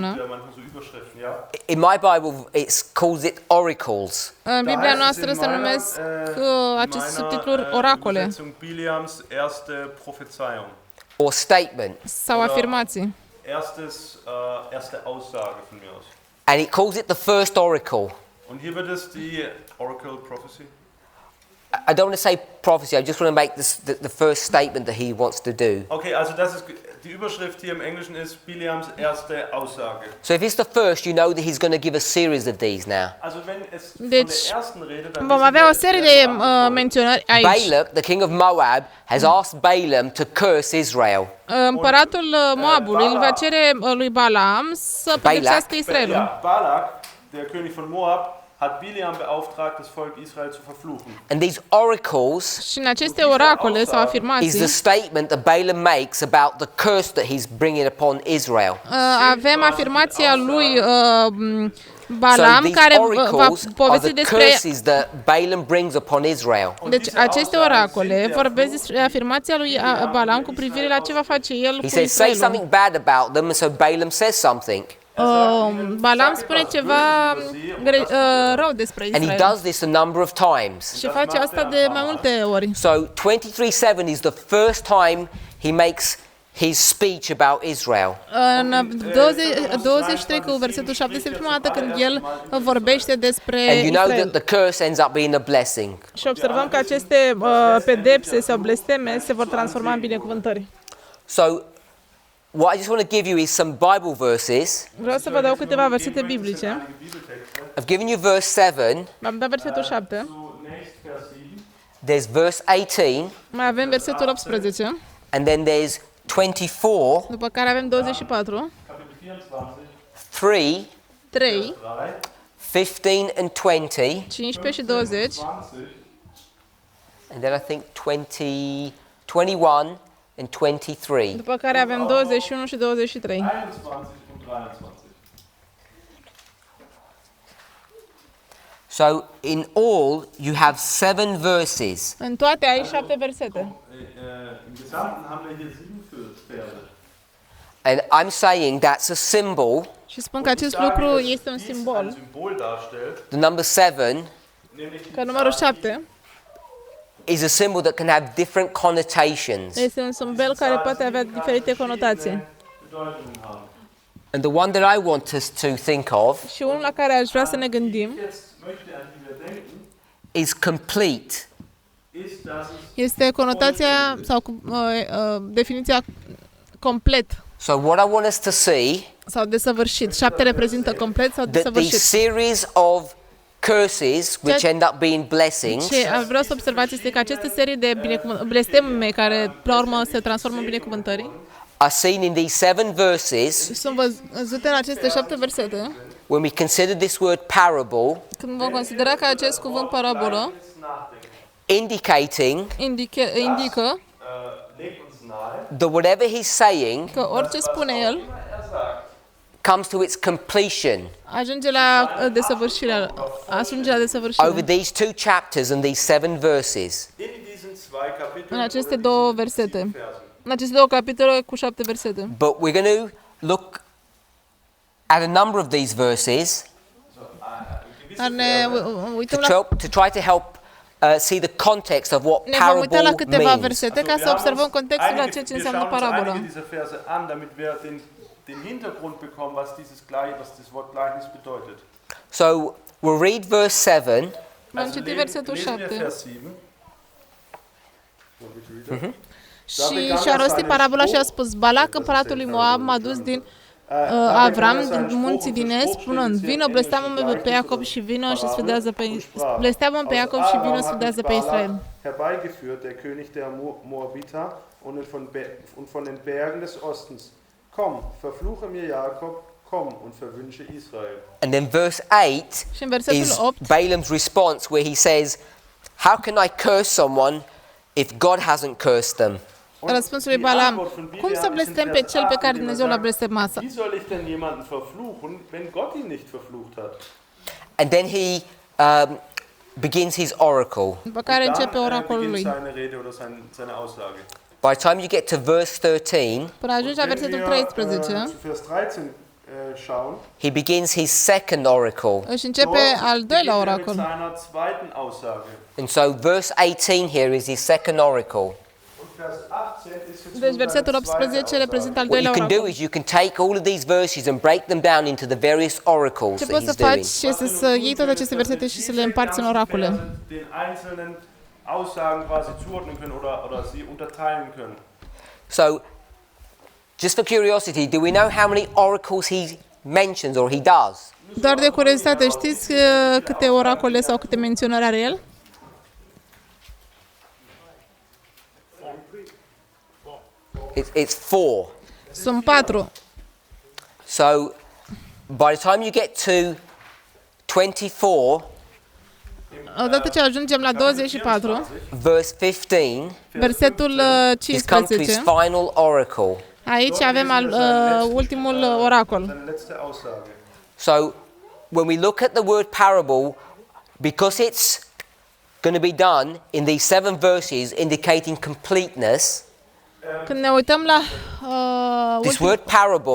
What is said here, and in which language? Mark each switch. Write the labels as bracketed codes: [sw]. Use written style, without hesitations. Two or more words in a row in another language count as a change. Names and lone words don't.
[de] manchmal so Überschriften, ja. [en] in my Bible it calls it oracles. [ro] În Biblia noastră se numesc aceste subtitluri oracole [de] Übersetzung Bileams erste Prophezeiung. [en] Or statement. [ro] sau afirmații. [de] Erste Aussage von mir aus. [en] And it calls it the first oracle. [de] Und hier wird es die [en] Oracle Prophecy. I don't want to say prophecy, I just want to make the first statement that he wants to do. [de] Okay, also das ist die Überschrift hier im Englischen ist Bileams erste Aussage. [en] So if it's the first, you know that he's going to give a series of these now. [de] Also wenn es von [ro] Deci, [de] der ersten Rede, dann [ro] vom avea o serie de menționări aici. [en] Balak, the king of Moab, has asked Balaam to curse Israel. [ro] Împăratul Moabului îl va cere lui Balaam să pedepsească Israelul. [de] Ja, Balak, der König von Moab, hat Bileam beauftragt, das Volk Israel zu verfluchen. [en] And these oracles [ro] Și în aceste oracole sau [en] is [ro] afirmații [en] the statement that Balaam makes about the curse that he's bringing upon Israel. [ro] avem afirmația lui Balaam [en] so [ro] care [en] these [ro] va [en] oracles are [ro] povesti [en] the [ro] despre. [en] curses that Balaam brings upon Israel. [ro] Deci aceste oracole vorbesc despre afirmația lui Balaam cu privire la ce va face el [en] He [ro] cu [en] says, say [ro] Israelul. [en] something bad about them, and so Balaam says something. [ro] Balaam spune ceva rău despre [en] And he [ro] Israel. [en] does this a number of times. [ro] Și face asta de mai multe ori. [en] So 23:7 is the first time he makes his speech about Israel. [ro] În 23 cu versetul 7 este prima dată când el vorbește despre [en] And you know that [ro] Israel. [en] the curse ends up being a blessing. [ro] Și observăm că aceste pedepse sau blesteme se vor transforma în binecuvântări. [en] So what I just want to give you is some Bible verses. [ro] Vreau să vă dau câteva versete biblice. [en] I've given you verse 7. [ro] Am dat versetul 7. [de] Zunächst Vers 7. [en] There's verse 18. [ro] Mai avem versetul 18. [en] And then there's 24, [ro] După care avem 24, [de] Kapitel 24, 3, [ro] 3, [en] 15 and 20. [ro] 15 și 20, [de] 20, [en] And then I think 20, 21 and 23. [ro] după care avem 21 și 23. [de] 21 und 23. [en] So in all, you have 7 verses. [ro] În toate ai 7 versete. [de] Im Gesamten haben wir hier 7 Verse. [en] And I'm saying that's a symbol. [ro] Și spun că acest lucru este un simbol, [de] Ein Symbol darstellt, [en] The number 7 [de] nämlich [ro] că numărul 7 [en] is a symbol that can have different connotations. [ro] este un simbol care poate avea diferite conotații. [de] Bedeutungen haben. [en] And the one that I want us to think of [ro] Și unul la care aș vrea să ne gândim [de] Jetzt möchte, an die wir denken, [en] is complete. [de] ist, dass es [ro] este conotația sau definiția complet [en] So what I want us to see, [ro] sau desăvârșit. 7 reprezintă complet sau [en] that these [ro] desăvârșit. [en] series of curses, which [ro] Ceea- [en] end up being blessings, [ro] Ce vreau să observați este că aceste serii de blesteme care, la urmă, se transformă în binecuvântări, [en] are seen in these 7 verses. [ro] sunt văzute în aceste 7 versete. [en] When we consider this word parable, [ro] Când vom considera că acest cuvânt parabolă [en] indicating [ro] indică [de] legt uns nahe, [en] that whatever he's saying [ro] că orice spune el [de] er sagt, [en] comes to its completion [ro] ajunge la desăvârșire, ajunge la desăvârșire. [en] over these 2 chapters and these 7 verses. [de] in diesen 2 Kapiteln [ro] În aceste [de] und [ro] două [de] diesen [ro] versete, [de] 7 Versen. [ro] în aceste două capitole cu 7 versete. [en] But we're going to look at a number of these verses [ro] Dar ne uităm [en] to try to help see the context of what [ro] ne vom uita la [en] parable [ro] câteva [en] means. [ro] versete ca [de] Wir [ro] să [de] haben [ro] observăm [de] uns [ro] contextul la [de] einige- [ro] ceea ce [de] wir [ro] înseamnă [de] schauen uns [ro] parabola. [de] einige dieser Verse an, damit wir den Hintergrund bekommen, was das Wort Gleichnis bedeutet. [en] So we'll read verse 7. [ro] Vom citi versetul [de] lesen wir [ro] 7. [de] Vers 7. [ro] Și și-a rostit parabola și a spus: Balac, împăratul lui Moab, m-a dus din Avram, din munții din Est, spunând: Vino, blesteamă-mă pe Iacob și vino și sfâdează blesteamă pe Iacob și vino sfâdează pe Israel. [de] Herbeigeführt, der König der Moabiter und von den Bergen des Ostens. Komm, verfluche mir Jakob, komm und verwünsche Israel. [en] And then verse 8 [ro] Și în versetul [en] is [ro] 8 [en] Balaam's response, where he says, how can I curse someone if God hasn't cursed them? [ro] răspunsul lui Balaam: Cum să blestem pe cel pe care Dumnezeu l-a blestemat? [de] Wie soll ich denn jemanden verfluchen, wenn Gott ihn nicht verflucht hat? [en] And then he begins his oracle. [ro] După care începe [de] Dann [ro] oracolul [de] beginnt [ro] lui. [de] seine Rede oder seine Aussage. [en] By the time you get to verse 13, [ro] Până ajungi la [de] Wenn [ro] versetul [de] wir, [ro] 13, [de] zu Vers 13 schauen, [en] he begins his second oracle. [ro] își începe al doilea [de] beginnt er mit [ro] oracol. [de] seiner zweiten Aussage. [en] And so verse 18 here is his second oracle. [de] Und Vers 18 ist jetzt [ro] Deci [de] nun [ro] versetul [de] seine zweite [ro] 18 [de] Aussage. [ro] reprezintă al [en] What you [ro] doilea [en] can do [ro] oracol. [en] is you can take all of these verses and break them down into the various oracles [ro] Ce [en] that [ro] poți să [en] he's doing. [ro] faci este să iei toate aceste versete și să le împarți în oracole. [de] Den einzelnen Aussagen quasi zuordnen können oder sie unterteilen können. [en] So, just for curiosity, do we know how many oracles he mentions or he does? [ro] Doar de curiozitate, știți câte oracole sau câte menționări are el? [en] It's 4. [ro] Sunt 4. [en] So, by the time you get to 24, [ro] Odată ce ajungem la 24, [en] verse 15, [ro] versetul [en] he's come to his [ro] 15, [en] final oracle. [ro] aici avem ultimul oracol. [de] Seine letzte Aussage. [en] So, when we look at the word parable, because it's going to be done in these 7 verses indicating completeness, [ro] Când ne uităm la [en] this word parable